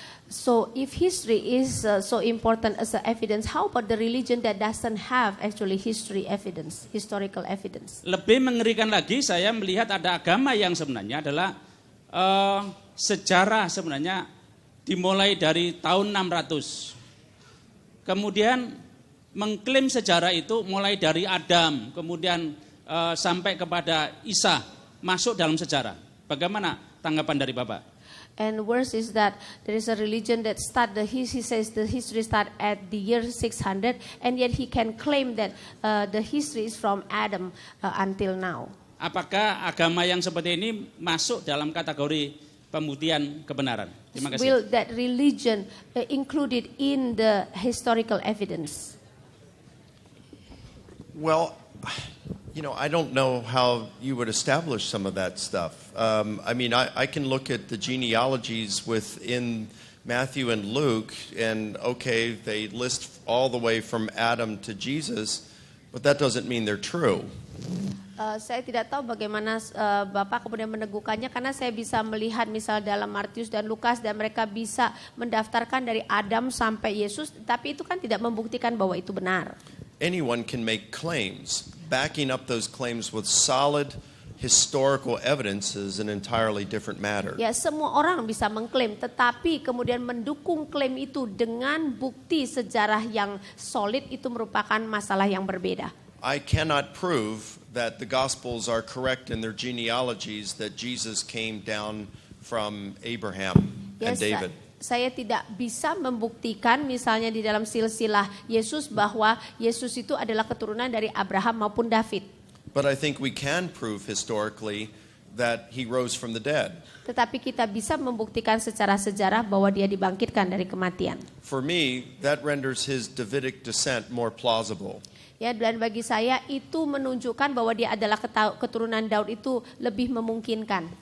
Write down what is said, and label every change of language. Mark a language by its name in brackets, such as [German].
[English] So if history is so important as a evidence, how about the religion that doesn't have actually historical evidence? [Indonesian] Lebih mengerikan lagi, saya melihat ada agama yang sebenarnya adalah sejarah sebenarnya dimulai dari tahun 600. Kemudian mengklaim sejarah itu mulai dari Adam, kemudian sampai kepada Isa masuk dalam sejarah. Bagaimana tanggapan dari Bapak? [English] And worse is that there is a religion that he says the history start at the year 600, and yet he can claim that the history is from Adam until now. [Indonesian] Apakah agama yang seperti ini masuk dalam kategori pembuktian kebenaran? Terima kasih. [English] Will that religion included in the historical evidence? Well, I don't know how you would establish some of that stuff. I can look at the genealogies within Matthew and Luke, and okay, they list all the way from Adam to Jesus, but that doesn't mean they're true. [Indonesian] Saya tidak tahu bagaimana Bapak kemudian meneguhkannya, karena saya bisa melihat misal dalam Matius dan Lukas dan mereka bisa mendaftarkan dari Adam sampai Yesus, tapi itu kan tidak membuktikan bahwa itu benar. [English] Anyone can make claims. Backing up those claims with solid historical evidence is an entirely different matter. [Indonesian] Ya, semua orang bisa mengklaim, tetapi kemudian mendukung klaim itu dengan bukti sejarah yang solid itu merupakan masalah yang berbeda. [English] I cannot prove that the Gospels are correct in their genealogies that Jesus came down from Abraham and David. [Indonesian] Saya tidak bisa membuktikan misalnya di dalam silsilah Yesus bahwa Yesus itu adalah keturunan dari Abraham maupun David. [English] But I think we can prove historically that he rose from the dead. [Indonesian] Tetapi kita bisa membuktikan secara sejarah bahwa dia dibangkitkan dari kematian. [English] For me, that renders his Davidic descent more plausible. [Indonesian] Ya, dan bagi saya itu menunjukkan bahwa dia adalah keturunan Daud itu lebih memungkinkan.